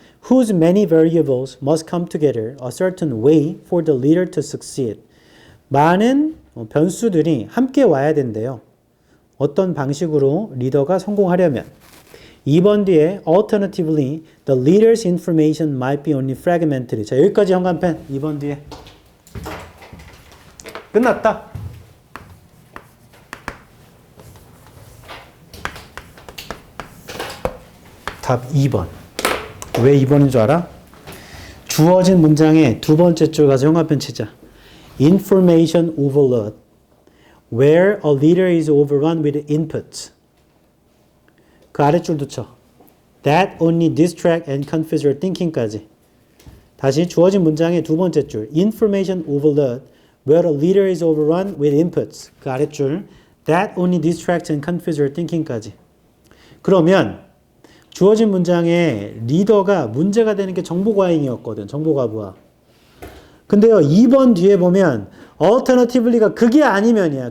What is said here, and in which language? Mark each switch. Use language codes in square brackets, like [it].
[en] Whose many variables must come together a certain way for the leader to succeed. [ko] 많은 변수들이 함께 와야 된대요. 어떤 방식으로 리더가 성공하려면. [en] 2번 뒤에 alternatively the leader's information might be only fragmentary. [ko] 자, 여기까지 현관펜. 2번 뒤에. 끝났다. 답 2번. 왜 2번인 줄 알아? 주어진 문장의 두 번째 줄 가서 형광펜 치자. [en] Information overload. Where a leader is overrun with inputs. [ko] 그 아랫줄도 쳐. [en] That only distract and confuse your thinking까지. [ko] 다시 주어진 문장의 두 번째 줄. [en] Information overload. Where a leader is overrun with inputs. [ko] 그 아랫줄. [en] That only distracts and confuse your thinking까지. [ko] 그러면 주어진 문장에 리더가 문제가 되는 게 정보과잉이었거든. 정보과부하. 근데요, 2번 뒤에 보면 alternatively가 그게 아니면이야.